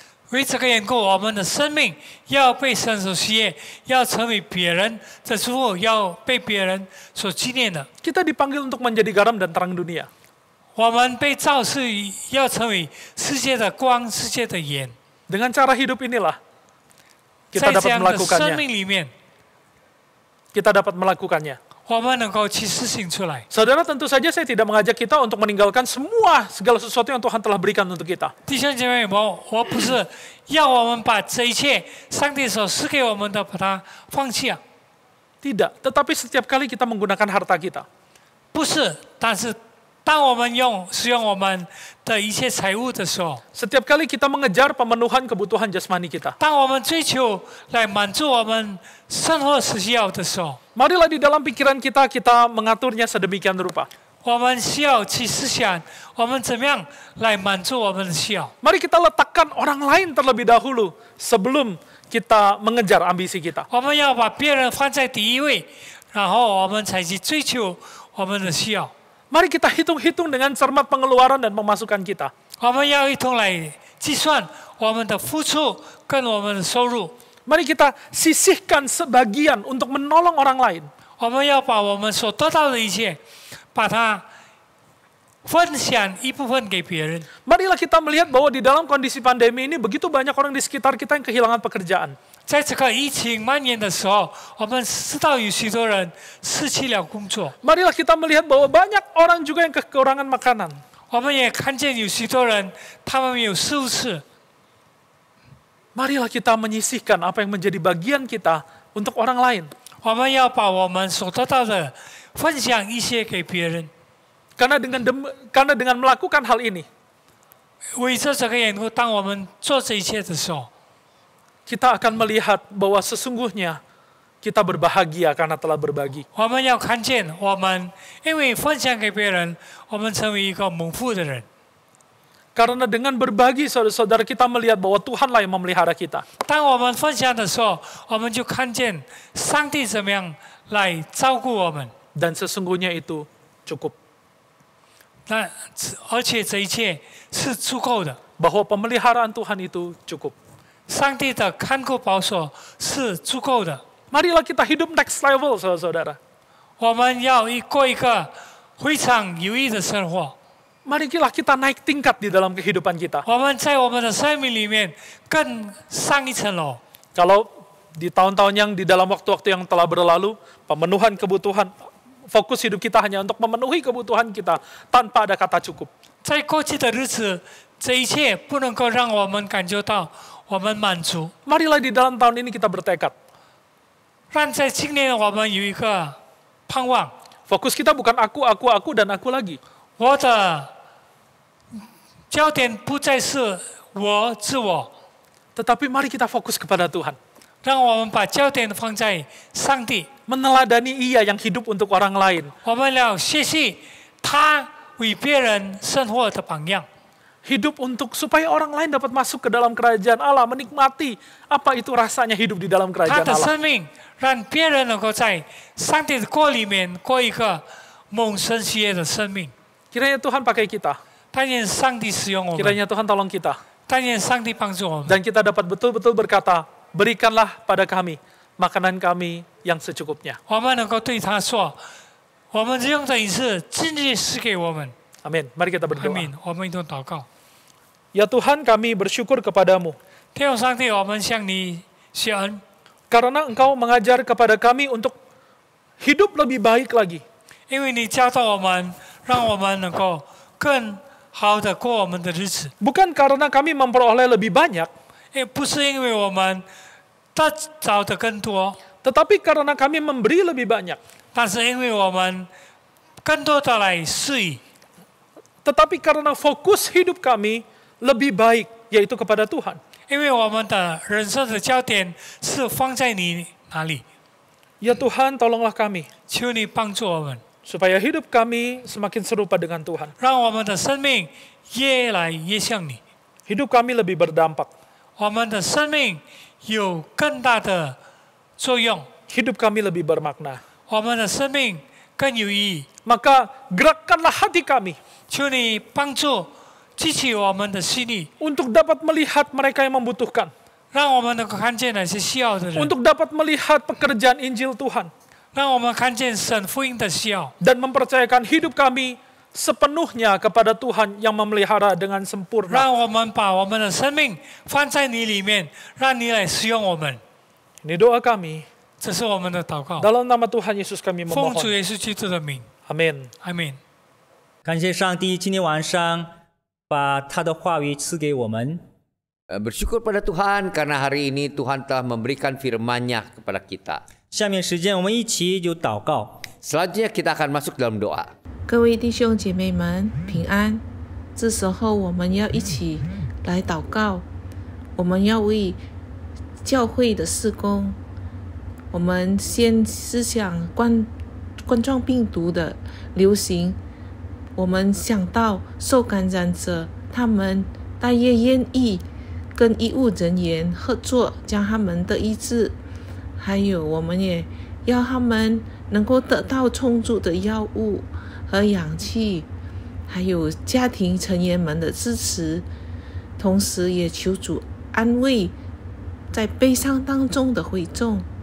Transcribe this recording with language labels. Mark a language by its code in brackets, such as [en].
[zh] 为这个缘故，我们的生命要被神所喜悦，要成为别人的祝福，要被别人所纪念的。 [id] Kita dipanggil untuk menjadi garam dan terang dunia. [zh] 我们被造是要成为世界的光，世界的盐。 [id] Dengan cara hidup inilah [zh] 在 [id] kita dapat [zh] 样的生 [id] melakukannya. [zh] 命里面， [id] Kita dapat melakukannya. [zh] 我们能够去实行出来。 [id] Saudara, tentu saja saya tidak mengajak kita untuk meninggalkan segala sesuatu yang Tuhan telah berikan untuk kita. [zh] 弟兄姐妹，我不是要我们把这一切上帝所赐给我们的把它放弃啊， [id] Tidak, tetapi setiap kali kita menggunakan harta kita, [zh] 不是。但是当我们使用我们的一切财物的时候， [id] setiap kali kita mengejar pemenuhan kebutuhan jasmani kita, [zh] 当我们追求来满足我们生活需要的时候， [id] marilah di dalam pikiran kita mengaturnya sedemikian rupa. [zh] 我们需要去思想，我们怎么样来满足我们的需要。 [id] Mari kita letakkan orang lain terlebih dahulu sebelum kita mengejar ambisi kita. [zh] 我们要把别人放在第一位，然后我们才去追求我们的需要。 [id] Mari kita hitung-hitung dengan cermat pengeluaran dan pemasukan kita. [zh] 我们要一同来计算我们的付出跟我们的收入。 [id] Mari kita sisihkan sebagian untuk menolong orang lain. [zh] 我们要把我们所得到的一切，把它分享一部分给别人。 [id] Marilah kita melihat bahwa di dalam kondisi pandemi ini begitu banyak orang di sekitar kita yang kehilangan pekerjaan. [zh] 在这个疫情蔓延的时候，我们知道有许多人失去了工作。 [id] Marilah kita melihat bahwa banyak orang juga yang kekurangan makanan. [zh] 我们也看见有许多人，他们没有食物吃。 [id] Marilah kita menyisihkan apa yang menjadi bagian kita untuk orang lain. [zh] 我们要把我们所得到的分享一些给别人。 [id] Karena dengan melakukan hal ini, [zh] 为着这个缘故，当我们做这一切的时候， [id] kita akan melihat bahwa sesungguhnya kita berbahagia karena telah berbagi. [zh] 我们要看见我们因为分享给别人，我们成为一个蒙福的人。 [id] Karena dengan berbagi, saudara-saudara, kita melihat bahwa Tuhanlah yang memelihara kita. [zh] 当我们分享的时候，我们就看见上帝怎么样来照顾我们。 [id] Dan sesungguhnya itu cukup. [zh] 那而且这一切是足够的。 [id] Bahwa pemeliharaan Tuhan itu cukup. [zh] 上帝的看顾保守是足够的。 [id] Marilah kita hidup [en] next level, [id] saudara-saudara. [zh] 我们要过一个非常有益的生活。 [id] Marilah kita naik tingkat di dalam kehidupan kita. [zh] 我们在我们的生命里面更上一层楼。 [id] Kalau di tahun-tahun yang di dalam waktu-waktu yang telah berlalu, pemenuhan kebutuhan, fokus hidup kita hanya untuk memenuhi kebutuhan kita tanpa ada kata cukup. [zh] 在过去的日子，这一切不能够让我们感觉到我们满足。 [id] Marilah di dalam tahun ini kita bertekad. [zh] 让在今年我们有一个盼望。 [id] Fokus kita bukan aku, dan aku lagi. [zh] 我的焦点不再是我自我， [id] Tetapi mari kita fokus kepada Tuhan. [zh] 让我们把焦点放在上帝。 [id] Meneladani Ia yang hidup untuk orang lain. [zh] 我们要学习他为别人生活的榜样。 [id] Hidup supaya orang lain dapat masuk ke dalam kerajaan Allah, menikmati apa itu rasanya hidup di dalam [zh] 他 [id] kerajaan [zh] 的 [id] Allah. [zh] 生命让别人能够在上帝的国里面过一个蒙神喜悦的生命。 [id] Kiranya Tuhan pakai kita. [zh] 但愿上帝使用我们， [id] Kiranya Tuhan tolong kita. [zh] 但愿上帝帮助我们， [id] Dan kita dapat betul-betul berkata, berikanlah pada kami makanan kami yang secukupnya. [zh] 我们能够对他说，我们用的一次今日赐给我们。 [id] Amin. Mari kita [zh] 阿 [id] berdoa. [zh] 门。我们一同祷告。 [id] Ya Tuhan, kami bersyukur kepadamu [zh] 天父上帝，我们向你谢恩， [id] karena Engkau mengajar kepada kami untuk hidup lebih baik lagi. [zh] 因为你教导我们，让我们能够更好的过我们的日子。 [id] Bukan karena kami memperoleh lebih banyak, [zh] 也不是因为我们得着的更多， [id] tetapi karena kami memberi lebih banyak. [zh] 但是因为我们更多的来施予， [id] Tetapi karena fokus hidup kami lebih baik, yaitu kepada Tuhan. [zh] 因为我们的人生的焦点是放在你哪里。 [id] Ya Tuhan, tolonglah kami [zh] 求你帮助我们， [id] supaya hidup kami semakin serupa dengan Tuhan. [zh] 让我们的生命越来越像你， [id] Hidup kami lebih berdampak. [zh] 我们的生命有更大的作用， [id] Hidup kami lebih bermakna. [zh] 我们的生命更有意义。 [id] Maka gerakkanlah hati kami [zh] 求你帮助激起我们的心力， [id] untuk dapat melihat mereka yang membutuhkan. [zh] 让我们能够看见那些需要的人， [id] Untuk dapat melihat pekerjaan Injil Tuhan. [zh] 让我们看见神福音的需要， [id] Dan mempercayakan hidup kami sepenuhnya kepada Tuhan yang memelihara dengan sempurna. [zh] 让我们把我们的生命放在你里面，让你来使用我们。 [id] Ini doa kami. [zh] 这是我们的祷告， [id] Dalam nama Tuhan Yesus kami [zh] 奉主 [id] memohon. [zh] 耶稣基督的名， [id] Amin. [zh] 阿门。感谢上帝，今天晚上把他的话语赐给我们。 [id] Bersyukur pada Tuhan karena hari ini Tuhan telah memberikan firman-Nya kepada kita. [zh] 下面时间我们一起就祷告。 [id] Selanjutnya kita akan masuk dalam doa. [zh] 各位弟兄姐妹们平安。这时候我们要一起来祷告，我们要为教会的事工，我们先思想冠状病毒的流行，我们想到受感染者，他们也愿意跟医务人员合作，将他们的医治，还有我们也要他们能够得到充足的药物和氧气，还有家庭成员们的支持，同时也求主安慰在悲伤当中的会众。